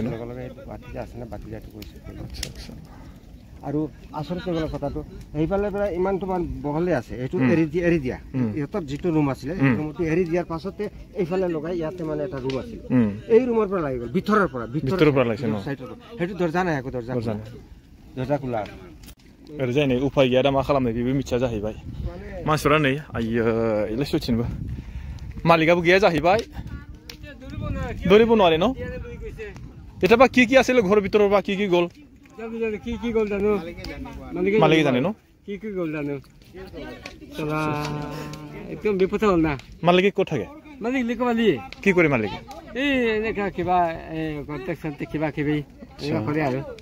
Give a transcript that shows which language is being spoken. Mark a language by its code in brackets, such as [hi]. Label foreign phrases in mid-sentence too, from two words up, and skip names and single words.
[as] বাতি আছে না বাতি যাটো কৈছে আচ্ছা আৰু আচলতে গ'ল কথাটো সেইফালে পৰা ইমানটো মান বহলে আছে এইটো এৰি দিয়া ইহঁতৰ যিটো ৰুম আছিলে এই ৰুমটো এৰি দিয়াৰ পাছতে এইফালে লগাই ইয়াতে মানে এটা ৰুম আছিল এই ৰুমৰ পৰা লাগি গ'ল ভিতৰৰ পৰা লাগিছে ন সেইটো দৰ্জা নাই একো দৰ্জা খোলা [brx] ओरैजाय नै उफाय गैया दा मा खालामनो बेबो मिथिया जाहैबाय मानसिफोरा नै आयो एलाय सथिनबो मालिकाबो गैया जाहैबाय दरिबो नआले न एटाबा [as] কি আছিল ঘৰৰ ভিতৰৰ বা কি গ'ল কি গ'ল জানো মালিকে জানে ন কি গ'ল জানো চলা একদম বিপদ হ'ল না মালিকে ক'ত থাকে মালিক লিকবালি কি কৰে মালিকে এই এনেকা কিবা কন্ট্রাকশন কিবা কিবি কৰে আৰু